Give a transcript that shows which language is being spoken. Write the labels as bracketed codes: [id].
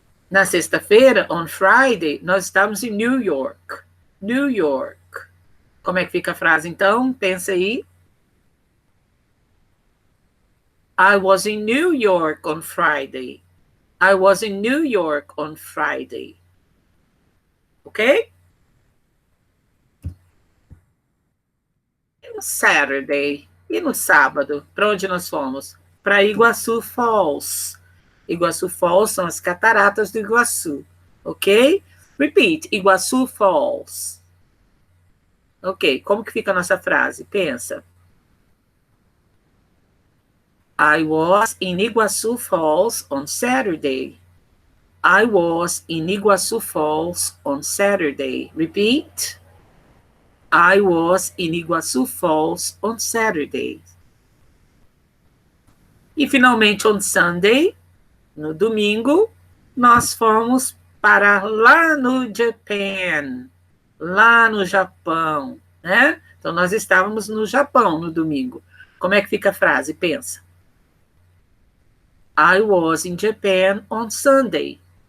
[pt] Na sexta-feira, [en] on Friday, [pt] nós estávamos em New York. New York. Como é que fica a frase, então? Pensa aí. [en] I was in New York on Friday. I was in New York on Friday. Ok? [pt] E no Saturday? E no sábado? Para onde nós fomos? Para Iguaçu Falls. Iguaçu Falls são as cataratas do Iguaçu. Ok? Repeat. Iguaçu Falls. Ok. Como que fica a nossa frase? Pensa. [en] I was in Iguaçu Falls on Saturday. I was in Iguaçu Falls on Saturday. Repeat. I was in Iguaçu Falls on Saturday. [pt] E finalmente, [en] on Sunday, [pt] no domingo, nós fomos para lá no Japan, lá no Japão, né? Então, nós estávamos no Japão no domingo. Como é que fica a frase? Pensa. [en] I was in Japan on Sunday.